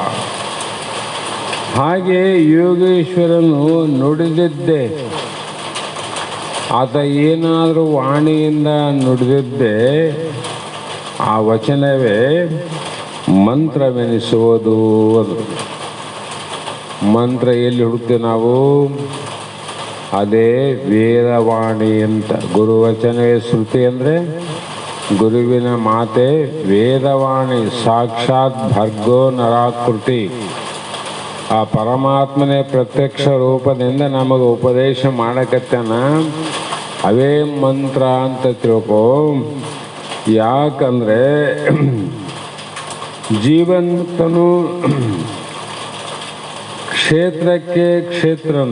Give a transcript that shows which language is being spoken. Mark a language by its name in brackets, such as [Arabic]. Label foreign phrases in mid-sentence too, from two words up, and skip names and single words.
[Kannada] ಹಾಗೆ ಯೋಗೇಶ್ವರನು ನುಡಿದಿದ್ದೆ, ಆತ ಏನಾದರೂ ವಾಣಿಯಿಂದ ನುಡಿದಿದ್ದೆ ಆ ವಚನವೇ ಮಂತ್ರವೆನಿಸುವುದು. ಅದು ಮಂತ್ರ ಎಲ್ಲಿ ಹುಡುಕ್ತೀವಿ ನಾವು? ಅದೇ ವೇದವಾಣಿ ಅಂತ. ಗುರುವಚನವೇ ಶ್ರುತಿ ಅಂದರೆ ಗುರುವಿನ ಮಾತೆ ವೇದವಾಣಿ, [Sanskrit] ಸಾಕ್ಷಾತ್ ಭರ್ಗೋ ನರಾಕೃತಿ. [Kannada] ಆ ಪರಮಾತ್ಮನೇ ಪ್ರತ್ಯಕ್ಷ ರೂಪದಿಂದ ನಮಗೆ ಉಪದೇಶ ಮಾಡಕತ್ತಾನ. ಅವೇ ಮಂತ್ರ ಅಂತ ತಿಳ್ಕೊ. ಯಾಕಂದರೆ ಜೀವಂತನು ಕ್ಷೇತ್ರಕ್ಕೆ ಕ್ಷೇತ್ರನು.